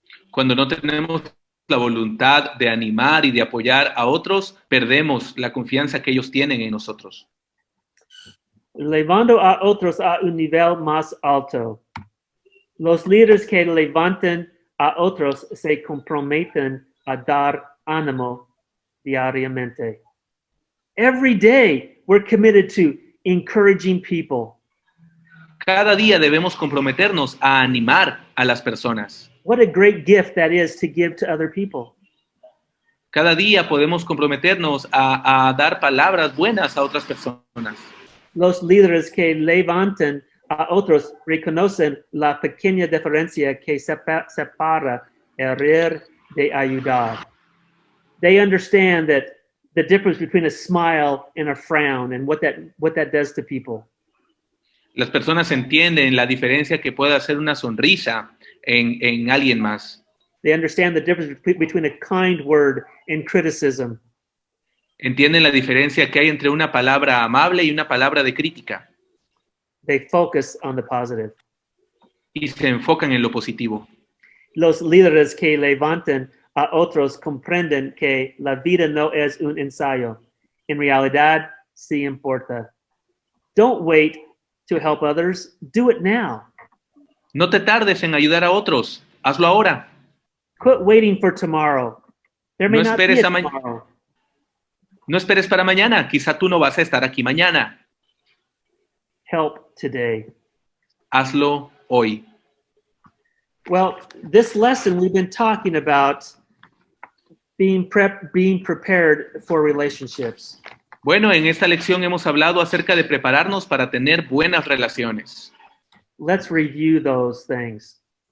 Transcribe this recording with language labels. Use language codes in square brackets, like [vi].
[es] Cuando no tenemos la voluntad de animar y de apoyar a otros, perdemos la confianza que ellos tienen en nosotros. Levando a otros a un nivel más alto. Los líderes que levantan a otros se comprometen a dar ánimo diariamente. [en] Every day, we're committed to encouraging people. [es] Cada día debemos comprometernos a animar a las personas. [en] What a great gift that is to give to other people. [es] Cada día podemos comprometernos a dar palabras buenas a otras personas. Los líderes que levantan a otros reconocen la pequeña diferencia que separa el de ayudar. [en] They understand that the difference between a smile and a frown and what that does to people. [es] Las personas entienden la diferencia que puede hacer una sonrisa en alguien más. [en] They understand the difference between a kind word and criticism. [es] Entienden la diferencia que hay entre una palabra amable y una palabra de crítica. [en] They focus on the positive. [es] Y se enfocan en lo positivo. Los líderes que levantan a otros comprenden que la vida no es un ensayo. En realidad, sí importa. [en] Don't wait to help others. Do it now. [es] No te tardes en ayudar a otros. Hazlo ahora. [en] Quit waiting for tomorrow. There may [es] No [en] not be [es] esperes [en] a a tomorrow. [es] No esperes para mañana. Quizá tú no vas a estar aquí mañana. [en] Help today. [es] Hazlo hoy. [en] Well, this lesson we've been talking about being prepared for relationships. [es] Bueno, en esta lección hemos hablado acerca de prepararnos para tener buenas relaciones. [en] Let's review those things.